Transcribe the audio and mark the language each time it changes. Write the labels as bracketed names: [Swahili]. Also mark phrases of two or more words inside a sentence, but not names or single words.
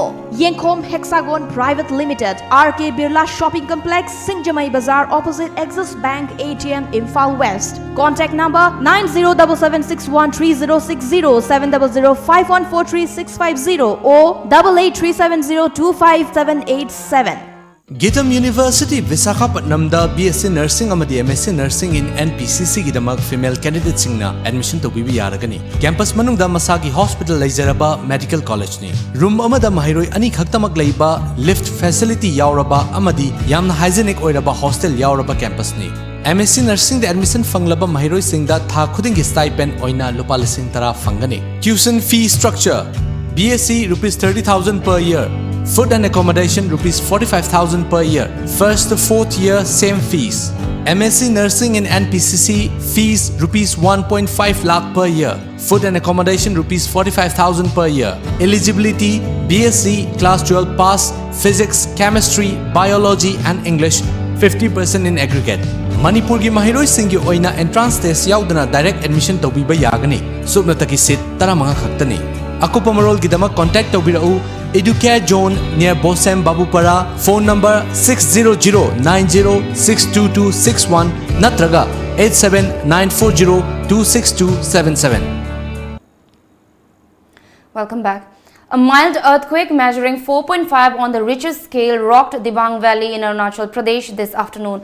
[English] Yenkom Hexagon Private Limited, RK Birla Shopping Complex, Singjamai Bazaar opposite Axis Bank ATM, Imphal West. Contact number 9077613060, 7005143650 or 8837025787. [Manipuri] Gitam University Visakhapatnam da BSc Nursing amadi MSc Nursing in NPCC gidamak [English] female candidates [Manipuri] singna admission to bibi yaragani. Campus manungda masagi hospital leizaraba [English] medical college [Manipuri] ni. Room amada mahiroi ani khaktamak leiba [English] lift facility [Manipuri] yauraba amadi yamna hygienic oiraba hostel yauraba campus ni. MSc Nursing the admission fanglaba mahiroi singda tha khudingi stipend oina lupa lising tara fangani. [English] Tuition fee structure: BSc rupees 30,000 per year. Food and accommodation rupees 45,000 per year. First to fourth year same fees. MSc Nursing in NPCC fees rupees 1.5 lakh per year. Food and accommodation rupees 45,000 per year. Eligibility: BSc class 12 pass, physics, chemistry, biology and English, 50% in aggregate. [Manipuri] Manipur gi mahiroi singgi oina [English] entrance test [Manipuri] yaudana [English] direct admission [Manipuri] tawbiba yagani. Subnataki seat taramanga khaktani. Akupa marol gidama contact tawbirau Educare Zone near Bosem Babupara. [English] Phone number 60090622261 natraga 87940262277. Welcome back. A mild earthquake measuring 4.5 on the Richter scale rocked Dibang Valley in Arunachal Pradesh this afternoon.